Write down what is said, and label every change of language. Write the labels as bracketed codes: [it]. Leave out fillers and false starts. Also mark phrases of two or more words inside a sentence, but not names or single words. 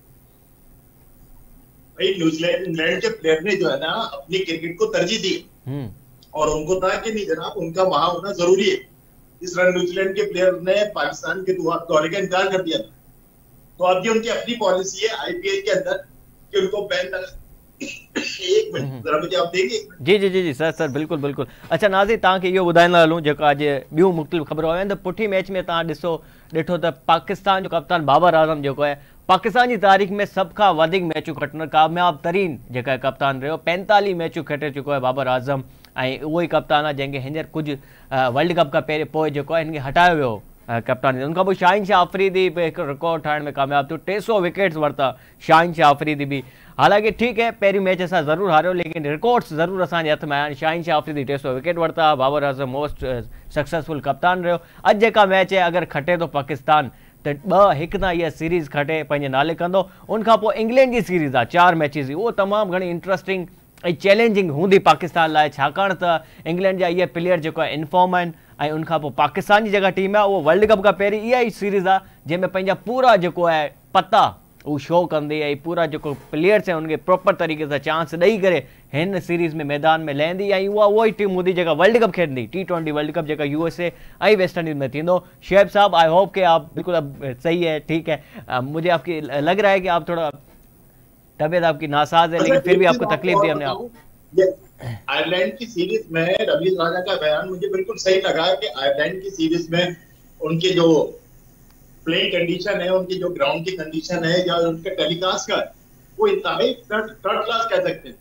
[ur] بھائی نیوزی لینڈ انگلینڈ کے پلیئر نے جو ہے نا اپنی کرکٹ کو ترجیح دی اور ان کو تھا کہ نہیں جناب ان کا وہاں ہونا ضروری ہے. اس طرح نیوزی لینڈ کے پلیئر نے پاکستان کے دورے کا انکار کر دیا تھا. تو اب یہ ان کی اپنی پالیسی ہے آئی پی ایل کے اندر کہ ان کو بین لگا. ایک منٹ ذرا مجھے آپ دیں گے? جی جی جی جی سر بالکل بالکل. [sd] अच्छा नाज़रीन, तव्हांखे इहो ॿुधाईंदा हलूं जेको अॼु ॿियूं मुख़्तलिफ़ ख़बरूं आयूं आहिनि। त पुठी मैच में तव्हां ॾिठो त पाकिस्तान जो कप्तान बाबर आज़म जेको आहे पाकिस्तान जी तारीख़ में सभ खां वधीक मैचूं खटण कामयाब तरीन जेका कप्तान रहियो। 45 मैचूं खटे चुको आहे बाबर आज़म, ऐं उहो ई कप्तान आहे जंहिंखे हींअर कुझु वर्ल्ड कप खां पहिरियों पोइ जेको आहे हिनखे हटायो वियो कप्तान। उनखां पोइ शाहिन शाह अफरीदी बि हिकु रिकॉर्ड ठाहिण में कामयाब थियो, 300 विकेट्स वरिता शाहिन शाह अफरीदी बि। हालांकि ठीकु है पहिरीं मैच असां ज़रूरु हारियो, लेकिन रिकॉर्ड्स ज़रूरु असांजे हथ में आया। शाहिन शाह अफरीदी 300 विकेट वरिता, बाबर आज़म [en] most successful [sd] कप्तान रहियो। अॼु जेका मैच है अगरि खटे थो पाकिस्तान त 2-1 तां इहा सीरीज़ खटे पंहिंजे नाले कंदो। उनखां पोइ इंग्लैंड जी सीरीज़ आहे 4 मैचिस जी, उहो तमामु घणी इंट्रस्टिंग ऐं चैलेंजिंग हूंदी पाकिस्तान लाइ, छाकाणि त इंग्लैंड जा इहे प्लेयर जेको आहे इनफॉर्म आहिनि ऐं उनखां पोइ पाकिस्तान जी जेका टीम आहे उहो वर्ल्ड कप खां पहिरीं इहा ई सीरीज़ आहे जंहिंमें पंहिंजा पूरा जेको आहे पता वो शो कंदी ऐं पूरा [ur] جو پلیئرز ہیں ان کے پراپر طریقے سے [sd] चांस ॾेई करे हिन सीरीज़ में मैदान में लहंदी ऐं उहा उहा ई टीम हूंदी जेका वर्ल्ड कप खेॾंदी, T20 वर्ल्ड कप जेका USA ऐं वेस्ट इंडीज़ में थींदो। [ur] شعیب صاحب, [en] I hope [ur] کہ آپ بالکل اب صحیح ہے، ٹھیک ہے. مجھے آپ کی لگ رہا ہے کہ آپ تھوڑا طبیعت آپ کی ناساز ہے، لیکن پھر بھی آپ کو تکلیف دی ہم نے. आप آئرلینڈ کی سیریز میں رویز راجہ کا بیان مجھے بالکل صحیح لگا کہ آئرلینڈ کی سیریز میں ان کے جو [en] playing condition [ur] ہے، ان کی جو گراؤنڈ کی کنڈیشن ہے یا ان کا ٹیلی کاسٹ کا وہ انتہائی [en] third class [ur] کہہ سکتے ہیں.